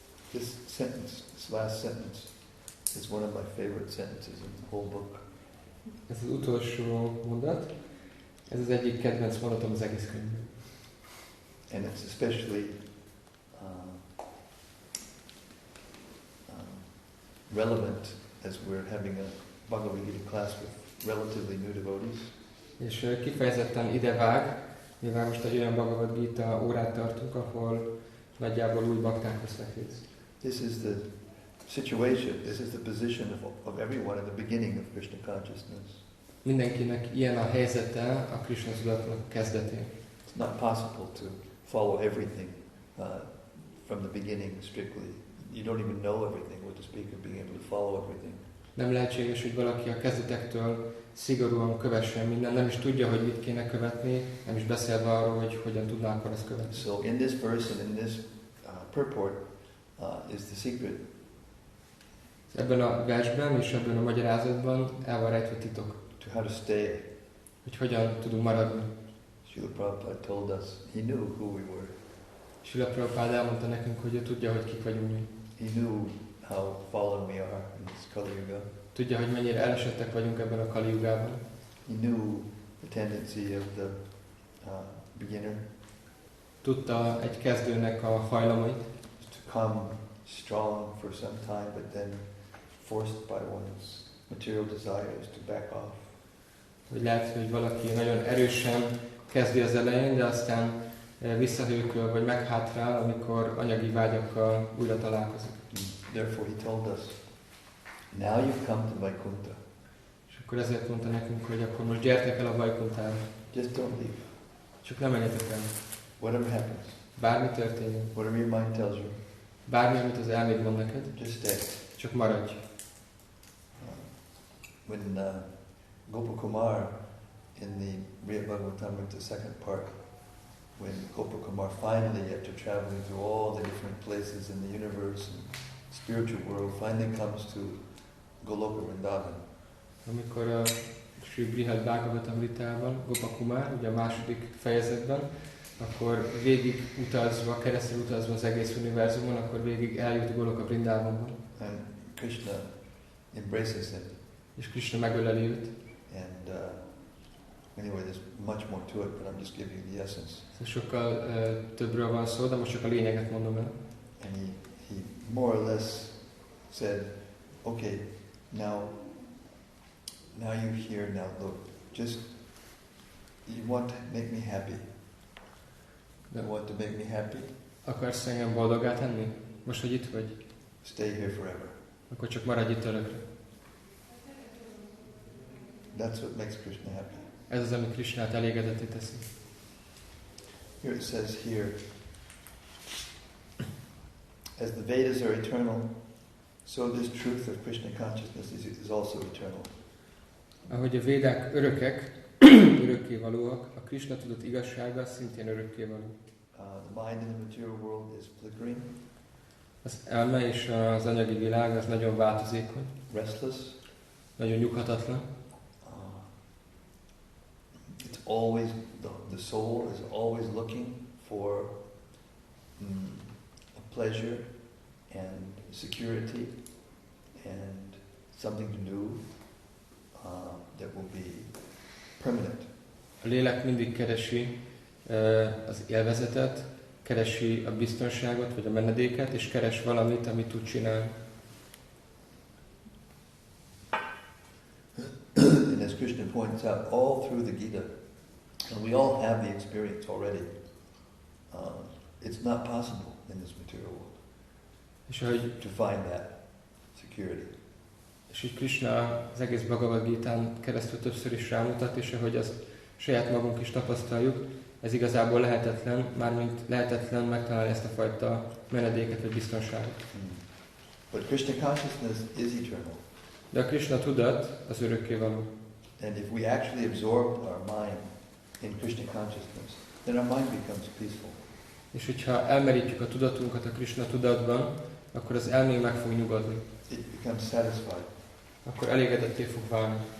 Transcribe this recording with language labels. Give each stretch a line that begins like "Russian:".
English: This sentence, this last sentence, is one of my favorite sentences in the whole book.
Hungarian: Ez az utolsó mondat, ez az egyik kedvenc mondatom az egész könyvben.
English: And it's especially relevant as we're having a Bhagavad Gita class with relatively new devotees.
Hungarian: És kifejezetten idevág, mivel most egy olyan Bhagavad Gita órát tartunk, ahol nagyjából új bakták vesznek részt.
English: This is the situation, this is the position of everyone at the beginning of Krishna consciousness.
Hungarian: Mindenkinek ilyen a helyzete a Krishna tudatnak kezdetén.
English: It's not possible to follow everything from the beginning strictly. You don't even know everything, what to speak of being able to follow everything.
Hungarian: Nem lehetséges, hogy valaki a kezdetektől szigorúan kövessen minden, nem is tudja, hogy mit kéne követni, nem is beszélve arról, hogy hogyan tudná akkor ezt követni.
English: So in this verse and in this purport is the secret.
Hungarian: Ebben a versben és ebben a magyarázatban el van rejtve titok.
English: To how to stay.
Hungarian: Hogy hogyan tudunk maradni.
English: Srila Prabhupada told us, he knew who we were.
Hungarian: Srila Prabhupada elmondta nekünk, hogy ő tudja, hogy kik vagyunk mi.
English: He knew how fallen we are in this Kali Yuga.
Hungarian: Tudja, hogy mennyire elesettek vagyunk ebben a Kali Yugában.
English: He knew the tendency of the beginner.
Hungarian: Tudta egy kezdőnek a hajlamait.
English: To come strong for some time, but then forced by one's material desires to back off.
Hungarian: Hogy lehet, hogy valaki nagyon erősen kezdi az elején, de aztán visszahőköl vagy meghátrál, amikor anyagi vágyakkal újra találkozik.
English: Therefore he told us, now you've come to Vaikuntha.
Hungarian: És akkor ezért mondta nekünk, hogy akkor most gyertek el a Vaikuntára.
English: Just don't leave.
Hungarian: Csak nem menjetek el.
English: Whatever happens.
Hungarian: Bármi történjen.
English: Whatever your mind tells you.
Hungarian: Bármi, amit az elméd mond neked.
English: Just stay.
Hungarian: Csak maradj.
English: When Gopakumar in the Brihad Bhagavatamrita second part, when Gopakumar finally, after traveling through all the different places in the universe and spiritual world, finally comes to Goloka Vrindavan.
Hungarian: Amikor a Sri Brihad Bhagavatamritában, Gopakumar, ugye a második fejezetben, akkor végig utazva, keresztül utazva az egész univerzumon, akkor végig eljut Goloka Vrindavanban.
English: And Krishna embraces him.
Hungarian: És Krishna megöleli őt.
English: And anyway, there's much more to it, but I'm just giving you the essence.
Hungarian: Sokkal többről van szó, de most csak a lényeget mondom el.
English: And he more or less said, okay, now you're here, now look, just, you want to make me happy. You want to make me happy?
Hungarian: Akarsz engem boldoggá tenni? Most, hogy itt vagy?
English: Stay here forever.
Hungarian: Akkor csak maradj itt örökre.
English: That's what makes Krishna happy.
Hungarian: Ez az, ami Krishnát elégedetté teszi.
English: Here it says here, as the Vedas are eternal, so this truth of Krishna consciousness is also eternal.
Hungarian: Ahogy a védák örökek, örökkévalóak, a Krishna tudat igazsága szintén örökkévaló.
English: The mind in the material world is flickering.
Hungarian: Az elme és az anyagi világ az nagyon változékony.
English: Restless.
Hungarian: Nagyon nyughatatlan.
English: It's always, the soul is always looking for a pleasure and security and something to do that will be permanent.
Hungarian: A lélek mindig keresi az élvezetet, keresi a biztonságot, vagy a menedéket, és keres valamit, amit tud csinálni.
English: And as Krishna points out all through the Gita, and we all have the experience already, it's not possible in this material world
Hungarian: És ahogy
English: to find that security.
Hungarian: És így Krishna az egész Bhagavad Gitán keresztül többször is rámutat, és ahogy azt saját magunk is tapasztaljuk, ez igazából lehetetlen, mármint lehetetlen megtalálni ezt a fajta menedéket vagy biztonságot.
English: But Krishna consciousness is eternal.
Hungarian: De a Krishna tudat az örökkévaló.
English: And if we actually absorb our mind in Krishna consciousness, then our mind becomes peaceful.
Hungarian: És hogyha elmerítjük a tudatunkat a Krishna tudatban, akkor az elménk meg fog nyugodni.
English: It becomes satisfied.
Hungarian: Akkor elégedetté fog válni.